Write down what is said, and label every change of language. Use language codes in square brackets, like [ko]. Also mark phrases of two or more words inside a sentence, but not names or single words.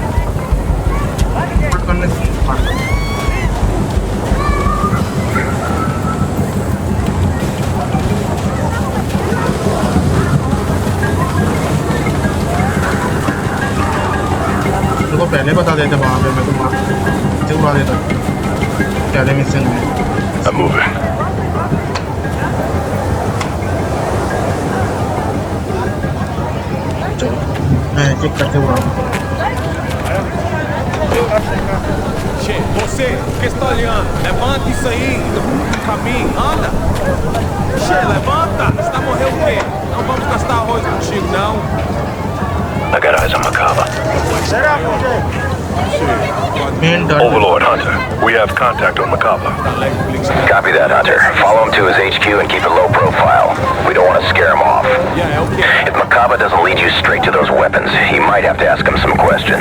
[hi] को पहले बता देते वहां पे मैं तो वहां से उड़ा देता पहले मिशन में [en] I'm moving. [hi] चलो मैं चेक करके उड़ाऊं [pt] Che, você, que está olhando? Levanta isso aí, caminho, anda. Che, levanta. Você tá morrendo o quê? Não vamos gastar arroz contigo, não. [en] I got eyes on Macabre. Overlord Hunter, we have contact on Macabre. Copy that, Hunter. Follow him to his HQ and keep it low profile. We don't want to scare him off. If Macabre doesn't lead you straight to those weapons, you might have to ask him some questions.